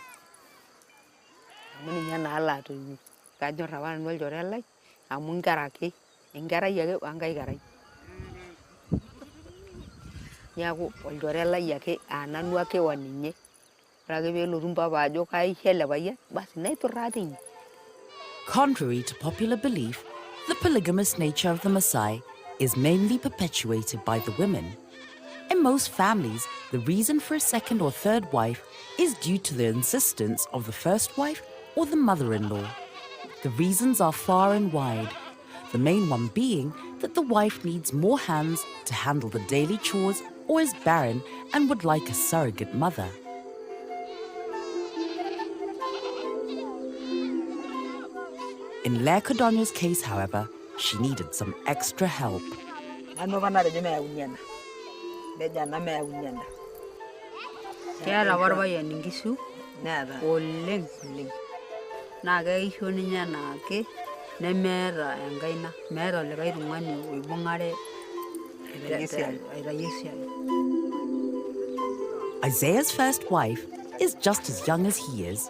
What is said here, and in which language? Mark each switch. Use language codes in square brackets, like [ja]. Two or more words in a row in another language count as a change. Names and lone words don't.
[mas] Amu ninye naa latoiwuo. Kanyor apa nanu olchore lai amu nkera ake. Enkerai ake wenkae kerai. Niaku olchore lai ake nanu ake oninye. Ore ake peelotu mpapa ajo kaisho ele payian, basi naiturraa teine. [en] Contrary to popular belief, the polygamous nature of the Messai is mainly perpetuated by the women. In most families, the reason for a second or third wife is due to the insistence of the first wife or the mother-in-law. The reasons are far and wide, the main one being that the wife needs more hands to handle the daily chores or is barren and would like a surrogate mother. In Leah Codogno's case, however, she needed some extra help. [mas] Keeta apa orpayian inkishu oleng. Naa keisho ninye enaake nemeeta enkaina, meeta olikae tung'ani oibung'are aitayie esiai. [en] Isaiah's first wife is just as young as he is.